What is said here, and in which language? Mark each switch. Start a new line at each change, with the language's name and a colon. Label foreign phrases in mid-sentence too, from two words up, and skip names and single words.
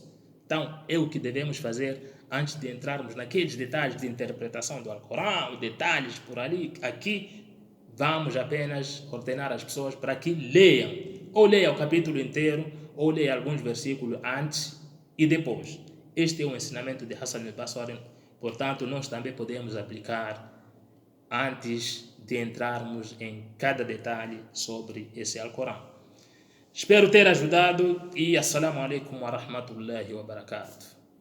Portuguese: Então, é o que devemos fazer antes de entrarmos naqueles detalhes de interpretação do Alcorão, detalhes por ali, aqui. Vamos apenas ordenar as pessoas para que leiam, ou leia o capítulo inteiro, ou leia alguns versículos antes e depois. Este é o ensinamento de Hassan al-Basri, portanto, nós também podemos aplicar antes de entrarmos em cada detalhe sobre esse Alcorão. Espero ter ajudado e
Arabic: السلام عليكم ورحمة الله وبركاته.